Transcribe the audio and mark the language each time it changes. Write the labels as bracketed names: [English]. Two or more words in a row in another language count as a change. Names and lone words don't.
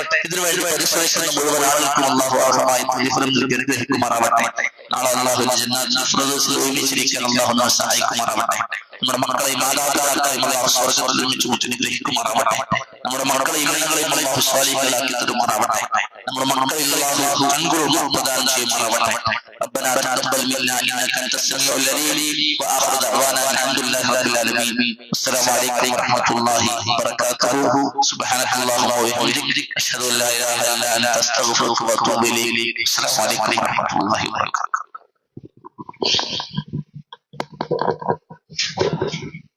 [Malayalam] ഇതിനുവേണ്ടി പരിശ്രമിക്കുന്ന മുഴുവൻ ആളുകൾക്കും അല്ലാഹു അർഹമായ പ്രതിഫലം നൽകി അനുഗ്രഹിക്കുമാറാവട്ടെ. നാളെ അല്ലാഹുവിന്റെ ജന്നാത്തുൽ ഫിർദൗസിൽ ഒരുമിച്ചിരിക്കാൻ അല്ലാഹു നമ്മെ സഹായിക്കുമാറാവട്ടെ. നമ്മുടെ മക്കളെയും മാതാപിതാക്കളെയും അല്ലാഹു സ്വർഗ്ഗത്തിൽ ഒരുമിച്ച് കൂട്ടി അനുഗ്രഹിക്കുമാറാവട്ടെ. നമ്മുടെ മക്കളെയും ഇണകളെയും അല്ലാഹു സ്വാലിഹീങ്ങളാക്കി തരുമാറാവട്ടെ. നമ്മുടെ മക്കളിൽ അല്ലാഹു അനുഗ്രഹം പ്രദാനം ചെയ്യുമാറാവട്ടെ. [Arabic] ربنا تقبل منا انك انت السميع العليم واخر دعوانا الحمد لله رب العالمين. السلام عليكم ورحمه الله وبركاته. سبحانك اللهم وبحمدك اشهد ان لا اله الا انت استغفرك واتوب اليك. السلام عليكم ورحمه الله وبركاته.